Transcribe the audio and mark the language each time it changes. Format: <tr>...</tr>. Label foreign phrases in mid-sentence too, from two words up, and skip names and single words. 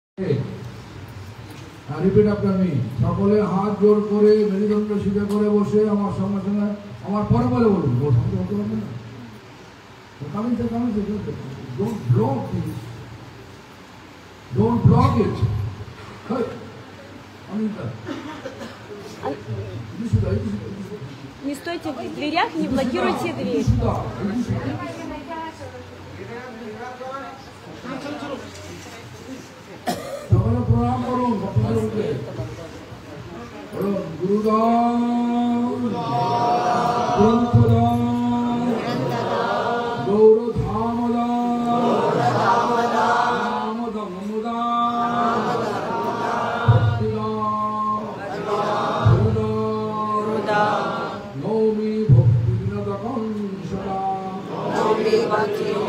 <en>repeat after me.</en> <bn>সকলে হাত জোর করে মেরুদণ্ড সিধা করে বসে আমার সঙ্গে সঙ্গে আমার পরে বলে বলুন। ওর সঙ্গে বলতে পারবে না।</bn> <en>Don't block this. Don't block it.</en> <ru>Не стойте в дверях, не блокируйте дверь.</ru> <bn>প্রণাম করুন</bn> <sa>গুরুদাম গ্রন্থদাম গৌরধামদাম নৌমি ভক্তি বিনোদকং সদা নৌমি ভক্তি</sa>